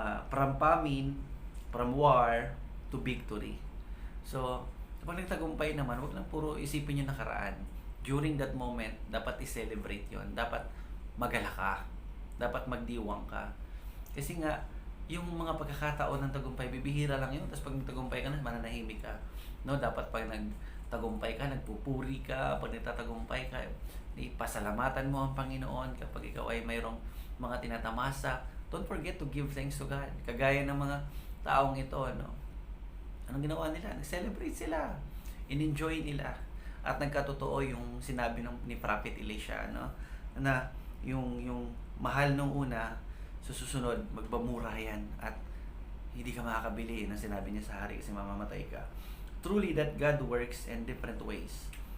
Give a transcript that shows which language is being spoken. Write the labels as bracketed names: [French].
[English] From famine, from war, to victory. [Filipino] So, kapag nagtagumpay naman, huwag lang puro isipin yung nakaraan. [English] During that moment, [Filipino] dapat i-celebrate yon. Dapat magala ka. Dapat magdiwang ka. Kasi nga, yung mga pagkakataon ng tagumpay, bibihira lang yun. Tapos pag nagtagumpay ka na, mananahimik ka. No, dapat pag nagtagumpay ka, nagpupuri ka, pag nagtatagumpay ka, ipasalamatan mo ang Panginoon kapag ikaw ay mayroong mga tinatamasa. [English] Don't forget to give thanks to God. [Filipino] Kagaya ng mga taong ito, no? Anong ginawa nila? Nag-celebrate sila. In-enjoy nila. At nagkatotoo yung sinabi ni Prophet Elisha, no? Na yung mahal nung una, susunod, magbamura yan. At hindi ka makakabili na sinabi niya sa hari kasi mamamatay ka. [English] Truly that God works in different ways.